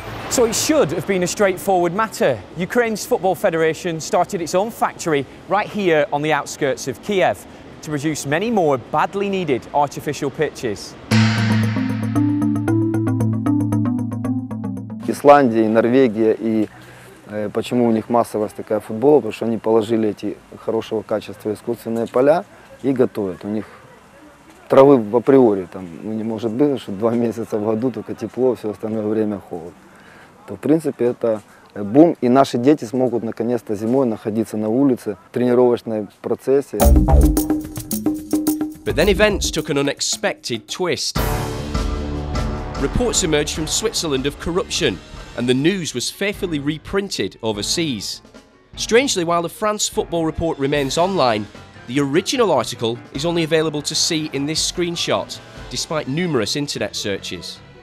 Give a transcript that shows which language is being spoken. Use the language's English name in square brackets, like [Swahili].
[English] So it should have been a straightforward matter. Ukraine's Football Federation started its own factory right here on the outskirts of Kiev to produce many more badly needed artificial pitches. [Russian] Исландия, Норвегия, и почему у них массовость такая футбола, потому что они положили эти хорошего качества искусственные поля и готовят. У них травы в априори, там, не может быть, что 2 месяца в году только тепло, все остальное время холод. То, в принципе, это бум, и наши дети смогут наконец-то зимой находиться на улице в тренировочном процессе. [English] But then events took an unexpected twist. Reports emerged from Switzerland of corruption, and the news was faithfully reprinted overseas. Strangely, while the France Football Report remains online, the original article is only available to see in this screenshot, despite numerous internet searches.